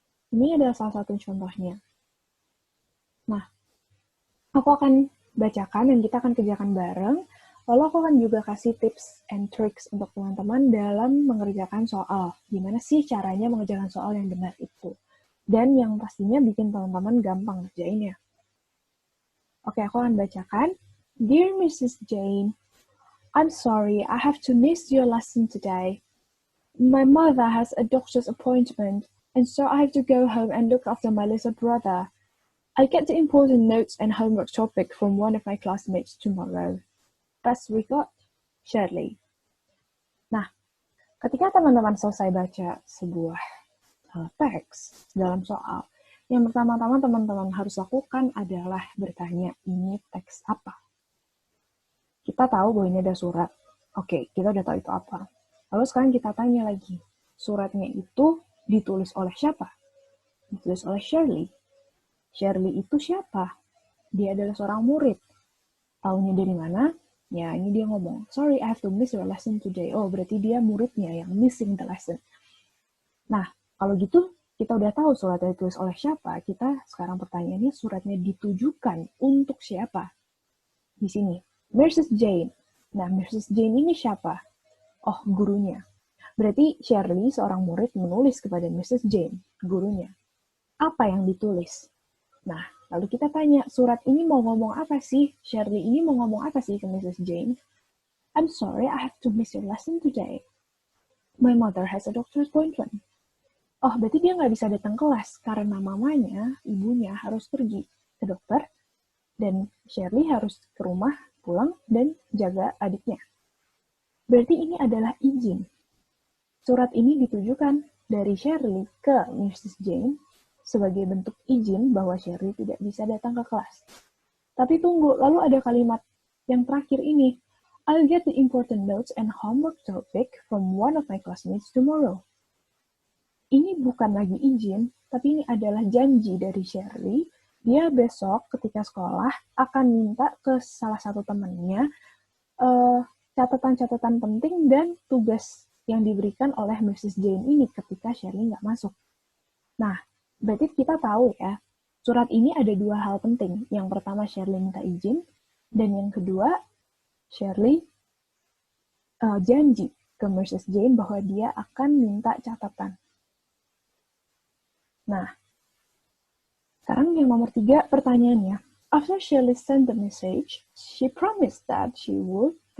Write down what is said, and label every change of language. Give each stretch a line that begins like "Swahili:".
Indonesian: Ini adalah salah satu contohnya. Nah, aku akan bacakan dan kita akan kerjakan bareng. Lalu aku akan juga kasih
English: tips and tricks
Indonesian: untuk teman-teman dalam mengerjakan soal. Gimana sih caranya mengerjakan soal yang benar itu? Dan yang pastinya bikin teman-teman gampang ngerjainnya. Oke, aku akan bacakan.
English: Dear Mrs. Jane, I'm sorry I have to miss your lesson today. My mother has a doctor's appointment, and so I have to go home and look after my little brother. I get the important notes and homework topic from one of my classmates tomorrow. Best regards, Shirley.
Indonesian: Nah, ketika teman-teman selesai baca sebuah teks dalam soal, yang pertama-tama teman-teman harus lakukan adalah bertanya, ini teks apa? Kita tahu bahwa ini ada surat. Oke, kita udah tahu itu apa. Lalu sekarang kita tanya lagi, suratnya itu ditulis oleh siapa? Ditulis oleh Shirley. Shirley itu siapa? Dia adalah seorang murid. Taunya dari mana? Ya, ini dia ngomong,
English: sorry, I have to miss your lesson today.
Indonesian: Oh, berarti dia muridnya yang
English: missing the lesson.
Indonesian: Nah, kalau gitu, kita udah tahu suratnya ditulis oleh siapa. Kita sekarang pertanyaannya, suratnya ditujukan untuk siapa? Di sini, Mrs. Jane. Nah, Mrs. Jane ini siapa? Oh, gurunya. Berarti Shirley, seorang murid, menulis kepada Mrs. Jane, gurunya. Apa yang ditulis? Nah, lalu kita tanya, surat ini mau ngomong apa sih? Shirley ini mau ngomong apa sih ke Mrs. Jane?
English: I'm sorry, I have to miss your lesson today. My mother has a doctor's appointment.
Indonesian: Oh, berarti dia nggak bisa datang kelas karena mamanya, ibunya harus pergi ke dokter, dan Shirley harus ke rumah, pulang, dan jaga adiknya. Berarti ini adalah izin. Surat ini ditujukan dari Shirley ke Mrs. Jane sebagai bentuk izin bahwa Shirley tidak bisa datang ke kelas. Tapi tunggu, lalu ada kalimat yang terakhir ini.
English: I'll get the important notes and homework topic from one of my classmates tomorrow.
Indonesian: Ini bukan lagi izin, tapi ini adalah janji dari Shirley. Dia besok ketika sekolah akan minta ke salah satu temannya catatan-catatan penting dan tugas yang diberikan oleh Mrs. Jane ini ketika Shirley nggak masuk. Nah, berarti kita tahu ya, Surat ini ada dua hal penting. Yang pertama, Shirley minta izin, dan yang kedua, Shirley janji ke Mrs. Jane bahwa dia akan minta catatan. Nah, sekarang yang nomor 3 pertanyaannya.
English: After Shirley sent the message, she promised that she would...